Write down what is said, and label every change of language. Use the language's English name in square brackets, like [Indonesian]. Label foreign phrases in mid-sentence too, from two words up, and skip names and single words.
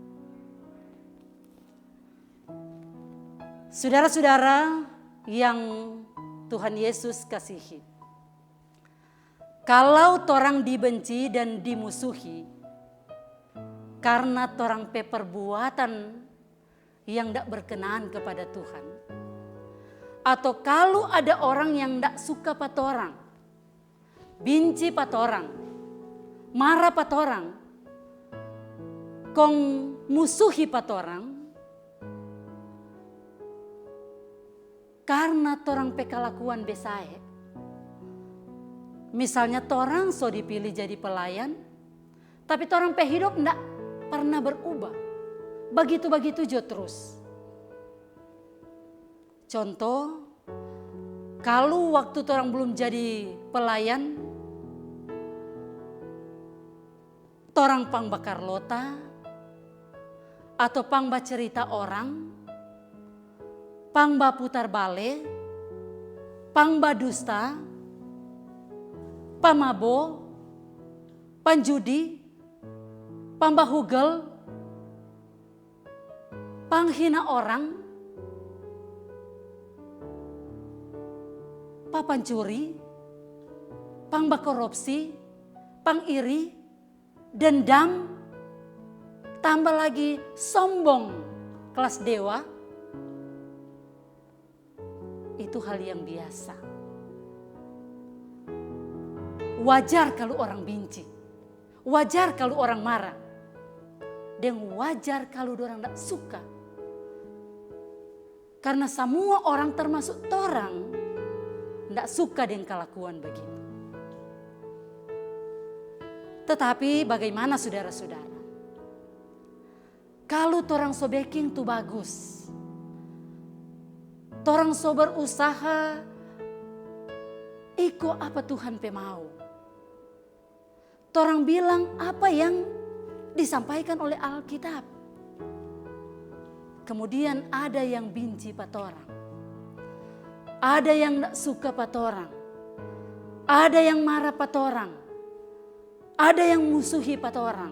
[Manado Malay] Saudara-saudara yang Tuhan Yesus kasihi, kalau torang dibenci dan dimusuhi karena torang perbuatan yang tidak berkenan kepada Tuhan, atau kalau ada orang yang tidak suka patorang, benci patorang, marah patorang, kong musuhi patorang, karena torang pekalakuan besae. Misalnya torang so dipilih jadi pelayan, tapi torang pehidup ndak pernah berubah. Begitu-begitu jo terus. Contoh, kalau waktu torang belum jadi pelayan, torang pang bakar lota, atau pang bacerita orang, pang baputar bale, pang badusta, pamabo, panjudi, pang bahugel, panghina orang, papancuri, pang bakorupsi, pang iri, dendam, tambah lagi sombong kelas dewa. [Indonesian] Itu hal yang biasa. Wajar kalau orang benci, wajar kalau orang marah, dan wajar kalau orang tidak suka. [Manado Malay] Karena semua orang termasuk torang tidak suka dengan kelakuan begitu. [Indonesian] Tetapi bagaimana saudara-saudara? [Manado Malay] Kalau torang so baking tu bagus, torang so berusaha iko apa Tuhan pe mau. Torang bilang apa yang disampaikan oleh Alkitab. Kemudian ada yang benci patorang, ada yang tidak suka patorang, ada yang marah patorang, ada yang musuhi patorang.